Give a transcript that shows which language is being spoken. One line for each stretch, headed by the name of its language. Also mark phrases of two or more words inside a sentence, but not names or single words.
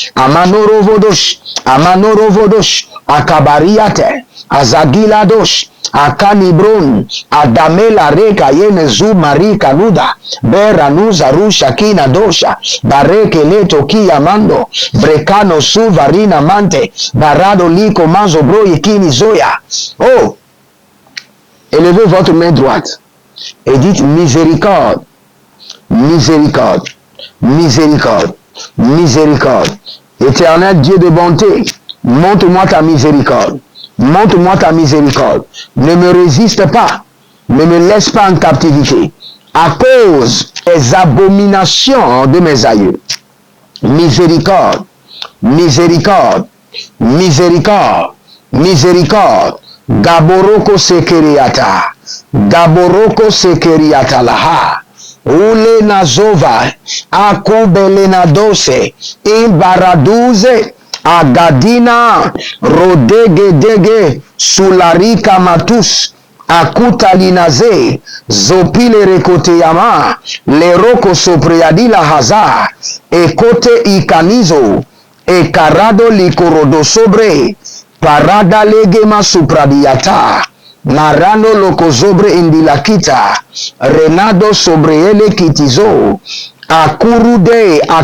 French: amanorovodosh akabariate azagiladosh akanibron adamela reka yenezu marika nuda beranuza rusha kina dosha bareke leto kiyamando brekano suvarina mante barado liko manzo bro kini zoya. Oh, élevez votre main droite et dites miséricorde, miséricorde, miséricorde, miséricorde. Éternel Dieu de bonté, montre-moi ta miséricorde. Montre-moi ta miséricorde. Ne me résiste pas. Ne me laisse pas en captivité. À cause des abominations de mes aïeux. Miséricorde. Miséricorde. Miséricorde. Miséricorde. Gaboroko sekeriata. Gaboroko sekeriata laha. Ule nazova, akobelena dose, imbaraduze, agadina, rodegedege, sularika matus, akutalinaze, zopile rekoteyama, leroko sopreadila haza, ekote ikanizo, ekarado likorodo sobre, parada legema supradiata, Marano lokozobre indilakita, renado sobreele kitizo, akurude